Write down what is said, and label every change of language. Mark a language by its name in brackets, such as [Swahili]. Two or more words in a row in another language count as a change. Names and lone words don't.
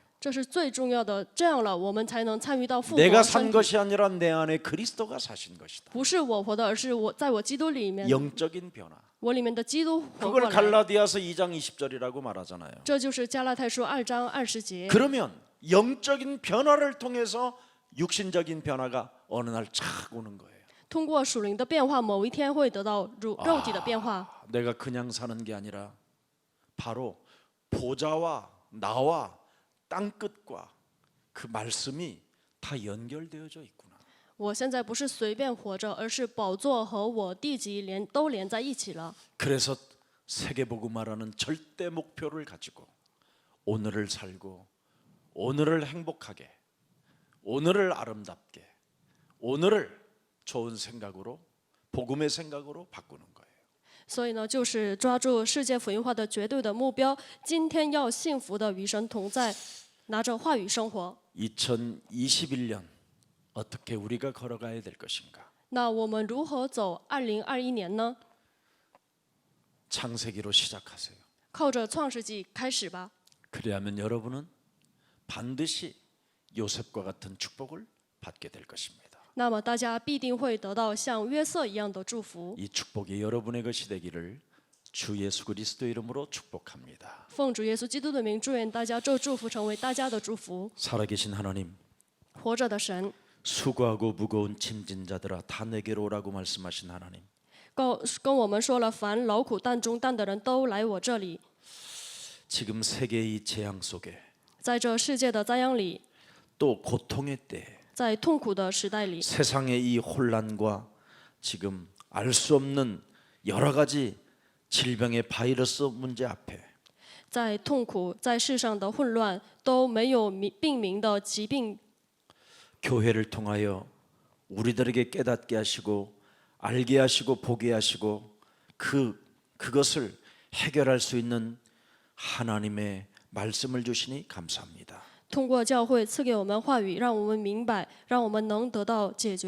[Chinese] 这是最重要的，这样了，我们才能参与到复活 [Korean] 내가 [Chinese] 身 [Korean] 산 [Chinese] 体。 [Korean] 것이 아니라 내 안에 그리스도가 사신 것이다. [Chinese] 不是我活的，而是我在我基督里面， [Korean] 영적인 변화. [Chinese] 我里面的基督活 [Korean] 그걸 [Chinese] 过来。 [Korean] 갈라디아서 2장 20절이라고 말하잖아요. [Chinese] 这就是加拉太书2章20节。 [Korean] 그러면 영적인 변화를 통해서 육신적인 변화가 어느 날 착 오는 거예요. [Chinese] 通过属灵的变化，某一天会得到肉体的变化。 [Korean] 내가 그냥 사는 게 아니라 바로 보좌와 나와 땅끝과 그 말씀이 다 연결되어져 있구나. [Chinese] 我现在不是随便活着，而是宝座和我地级都连在一起了。 [Korean] 그래서 세계복음화라는 절대 목표를 가지고 오늘을 살고 오늘을 행복하게 오늘을 아름답게 오늘을 좋은 생각으로 복음의 생각으로 바꾸는 거예요. [Chinese] 所以呢，就是抓住世界福音化的绝对的目标，今天要幸福的与神同在，拿着话语生活。 [Korean] 2021년 어떻게 우리가 걸어가야 될 것인가? [Chinese] 那我们如何走2021年呢？ [Korean] 창세기로 시작하세요. [Chinese] 靠着创世纪开始吧。 [Korean] 그래야면 여러분은 반드시 요셉과 같은 축복을 받게 될 것입니다. [Chinese] 那么大家必定会得到像约瑟一样的祝福。 [Korean] 이 축복이 여러분의 것이 되기를 주 예수 그리스도 이름으로 축복합니다. [Chinese] 奉主耶稣基督的名，祝愿大家这祝福成为大家的祝福。 [Korean] 살아계신 하나님, [Chinese] 活着的神， [Korean] 수고하고 무거운 짐진 자들아 다 내게로 오라고 말씀하신 하나님. [Chinese] 跟我们说了，凡劳苦担重担的人都来我这里。 [Korean] 지금 세계의 재앙 속에 [Chinese] 在这世界的灾殃里， [Korean] 또 고통의 때에 [Chinese] 在痛苦的时代里， [Korean] 세상의 이 혼란과 지금 알 수 없는 여러 가지 질병의 바이러스 문제 앞에 [Chinese] 在痛苦，在世上的混乱都没有病名的疾病， [Korean] 교회를 통하여 우리들에게 깨닫게 하시고 알게 하시고 보게 하시고 그것을 해결할 수 있는 하나님의 말씀을 주시니 감사합니다. [Chinese] 通过教会赐给我们话语，让我们明白，让我们能得到解决。